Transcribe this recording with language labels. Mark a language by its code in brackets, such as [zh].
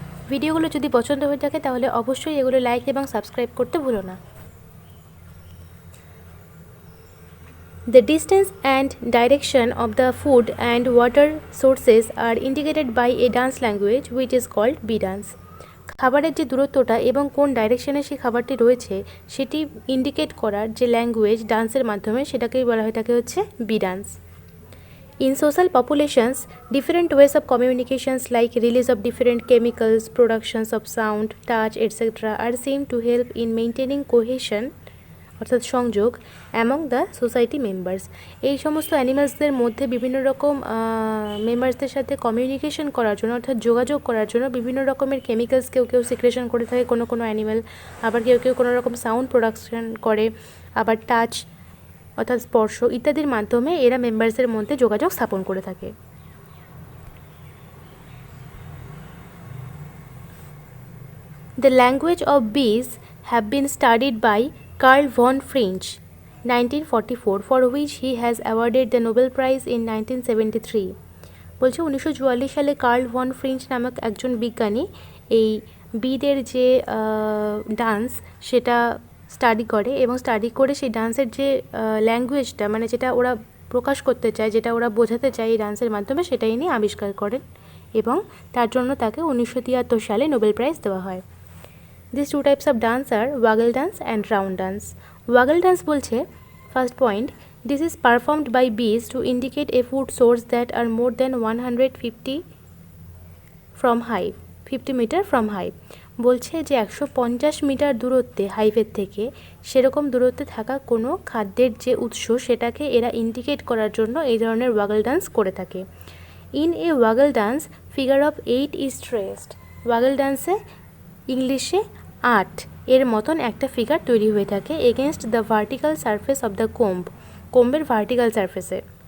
[bn] ভিডিওগুলো যদি পছন্দ হয়ে থাকে তাহলে অবশ্যই এগুলো লাইক এবং সাবস্ক্রাইব করতে ভুলো না। [en] The distance and direction of the food and water sources are indicated by a dance language which is called bee dance. [bn] খাবারের যে দূরত্বটা এবং কোন ডাইরেকশনে সেই খাবারটি রয়েছে সেটি ইন্ডিকেট করার যে ল্যাঙ্গুয়েজ ডান্সের মাধ্যমে সেটাকেই বলা হয়ে থাকে হচ্ছে B dance. [en] In social populations, different ways of communications like release of different chemicals, productions of sound, touch, etc. are seen to help in maintaining cohesion [bn] অর্থাৎ সংযোগ [en] Among the society members. [bn] এই সমস্ত অ্যানিমালসদের মধ্যে বিভিন্ন রকম মেম্বার্সদের সাথে কমিউনিকেশন করার জন্য অর্থাৎ যোগাযোগ করার জন্য বিভিন্ন রকমের কেমিক্যালস কেউ সিক্রেশন করে থাকে কোনো অ্যানিম্যাল, আবার কেউ কোনো রকম সাউন্ড প্রোডাকশন করে, আবার টাচ অর্থাৎ স্পর্শ ইত্যাদির মাধ্যমে এরা মেম্বার্সের মধ্যে যোগাযোগ স্থাপন করে থাকে। [en] The language of bees have been studied by Carl von French 1944 for which he has awarded the Nobel Prize in 1973। [bn] বলছে 1944 সালে কার্ল ভন ফ্রিঞ্চ নামক একজন বিজ্ঞানী এই বিদের যে ডান্স সেটা স্টাডি করে এবং স্টাডি করে সেই ডান্সের যে ল্যাঙ্গুয়েজটা মানে যেটা ওরা প্রকাশ করতে চায়, যেটা ওরা বোঝাতে চায় এই ডান্সের মাধ্যমে, সেটাই নিয়ে আবিষ্কার করেন এবং তার জন্য তাকে 1973 সালে নোবেল প্রাইজ দেওয়া হয়। [en] These two types of dance are waggle dance and round dance. Waggle dance বলছে first point, this is performed by bees to indicate a food source that are more than 150 from hive, 50 meter from hive। [bn] বলছে যে 150 metre দূরত্বে হাইভের থেকে সেরকম দূরত্বে থাকা কোনো খাদ্যের যে উৎস সেটাকে এরা ইন্ডিকেট করার জন্য এই ধরনের ওয়াগল ডান্স করে থাকে। [en] In a waggle dance figure of 8 is traced. [bn] ওয়াগল ডান্সে ইংলিশে 8 এর মতন একটা ফিগার তৈরি হয়ে থাকে [en] Against the vertical surface of the কোম্বের vertical সারফেসে।